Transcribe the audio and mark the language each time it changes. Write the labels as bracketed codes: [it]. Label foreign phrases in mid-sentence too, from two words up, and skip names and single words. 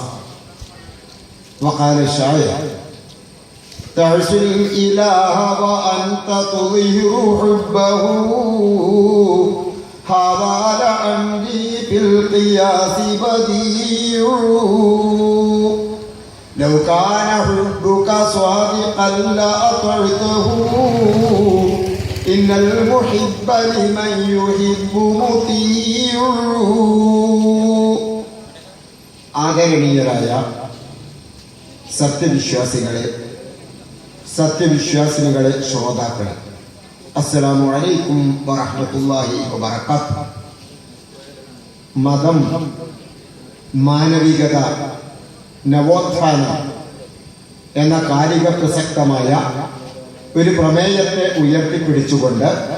[ar] وقال الشاعر تعش الإله وأنت تظهر حبه هذا لعمري في القياس بديع. لو كان حبك صادقا لأطعته إن المحب لمن يحب مطيع. [ml] ആദരണീയരായ സത്യവിശ്വാസിനികളെ ശ്രോതാക്കളെ, [ar] السلام عليكم ورحمة الله وبركاته. [ml] മതം, മാനവികത, നവോത്ഥാനം എന്ന കാലിക പ്രസക്തമായ ഒരു പ്രമേയത്തെ ഉയർത്തിപ്പിടിച്ചുകൊണ്ട്